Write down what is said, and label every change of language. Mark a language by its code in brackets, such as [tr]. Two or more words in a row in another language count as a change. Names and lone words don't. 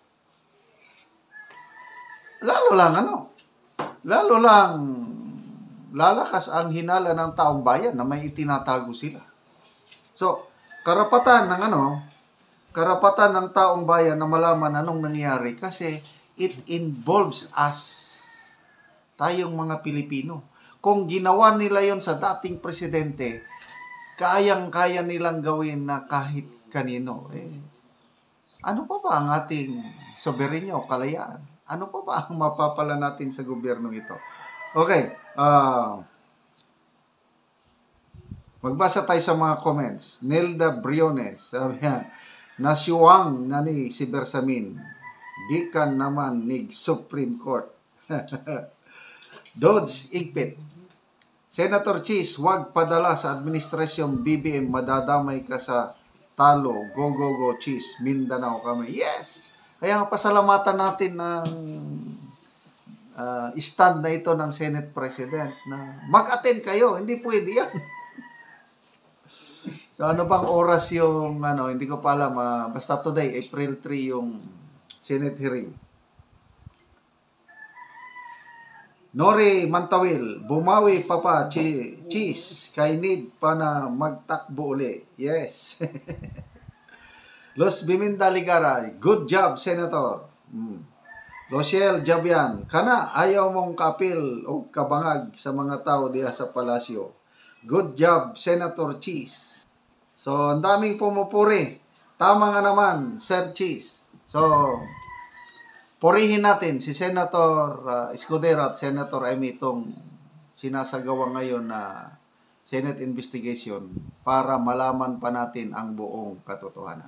[tl] Lalo lang lalakas ang hinala ng taong bayan na may itinatago sila. So, karapatan ng taong bayan na malaman anong nangyari kasi [en] it involves us, [tl] tayong mga Pilipino. Kung ginawa nila yon sa dating presidente, kayang-kaya nilang gawin na kahit kanino. Ano pa ba ang ating soberenya o kalayaan? Ano pa ba ang mapapala natin sa gobyerno ito? Okay. Magbasa tayo sa mga comments. [ceb] Nelda Briones, sabi yan, nasyuwang na ni si Bersamin. Gikan naman ni Supreme Court. Dodge Igpit. [tl] Senator Cheese, wag padala sa administrasyong BBM, madadamay ka sa talo. [en] Go, go, go, Cheese. [tl] Mindanao kami. Yes! Kaya nga pasalamatan natin ng stand na ito ng Senate President na mag-attend kayo. Hindi pwede yan. So ano bang oras yung, hindi ko pa alam, basta today, April 3 yung Senate hearing. [ceb] Nori Mantawil, bumawi pa Cheese, kay need pa na magtakbo uli. [en] Yes. Los Biminda Ligara, good job, Senator. [ceb] Rochelle Jabian, kana ayaw mong kapil o kabangag sa mga tao diya sa palasyo. [en] Good job, Senator Cheese. So, [tl] ang daming pumupuri. Tama nga naman, Sir Cheese. So, purihin natin si Senator Escudero at Senator Amy itong sinasagawa ngayon na Senate investigation para malaman pa natin ang buong katotohanan.